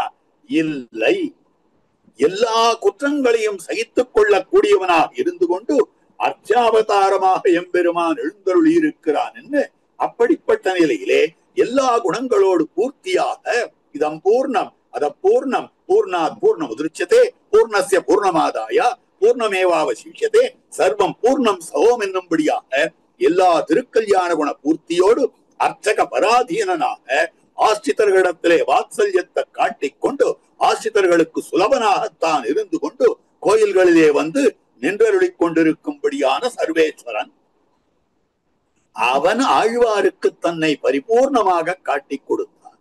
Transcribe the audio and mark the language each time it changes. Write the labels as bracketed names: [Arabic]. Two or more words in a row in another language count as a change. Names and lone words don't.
[Tamil] இல்லை. எல்லா குற்றங்களையும் சகித்துக் கொள்ளக்கூடியவனாக இருந்து கொண்டு அர்ச்சாவதாரமாக எம்பெருமான் எழுந்தருளி இருக்கிறான் என்று அப்படிப்பட்ட நிலையிலே எல்லா குணங்களோடு பூர்த்தியாக [Sanskrit] इदं पूर्णम् अदः पूर्णं पूर्णात् पूर्णम् उदच्यते पूर्णस्य पूर्णमादाय पूर्णमेवावशिष्यते सर्वं पूर्णं सवोम् [Tamil] என்னும்படியாக எல்லா திருக்கல்யாண குண பூர்த்தியோடு அர்ச்சக பராதீனனாக ஆசிரியர்களிடத்திலே வாத்சல்யத்தை காட்டிக்கொண்டு ஆசிரியர்களுக்கு சுலபனாகத்தான் இருந்து கொண்டு கோயில்களிலே வந்து நின்றருளிக் கொண்டிருக்கும்படியான சர்வேஸ்வரன் அவன் ஆழ்வாருக்கு தன்னை பரிபூர்ணமாக காட்டிக் கொடுத்தான்.